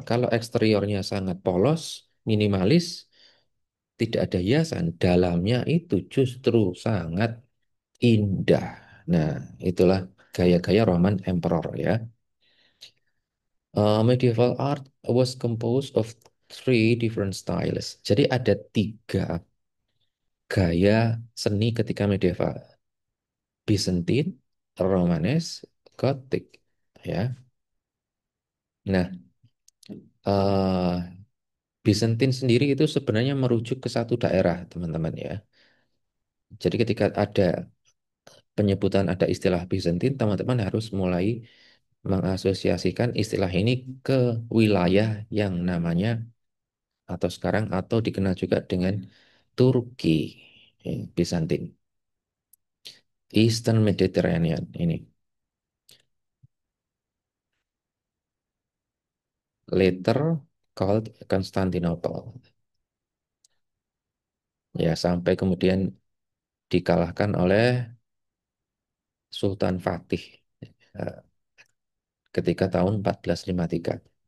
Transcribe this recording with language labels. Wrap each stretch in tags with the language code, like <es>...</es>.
<id>Kalau eksteriornya sangat polos, minimalis, tidak ada hiasan, dalamnya itu justru sangat indah. Nah, itulah gaya-gaya Roman Emperor ya.</id> <en>Medieval art was composed of three different styles.</en> <id>Jadi ada tiga gaya seni ketika medieval. Byzantine, Romanes, Gothic. Ya. Nah, eh Byzantine sendiri itu sebenarnya merujuk ke satu daerah, teman-teman ya. Jadi ketika ada penyebutan ada istilah Byzantine, teman-teman harus mulai mengasosiasikan istilah ini ke wilayah yang namanya atau sekarang atau dikenal juga dengan Turki, Bizantin, Eastern Mediterranean ini.</id> <en>Later called Constantinople.</en> <id>Ya, sampai kemudian dikalahkan oleh Sultan Fatih eh, ketika tahun 1453.</id>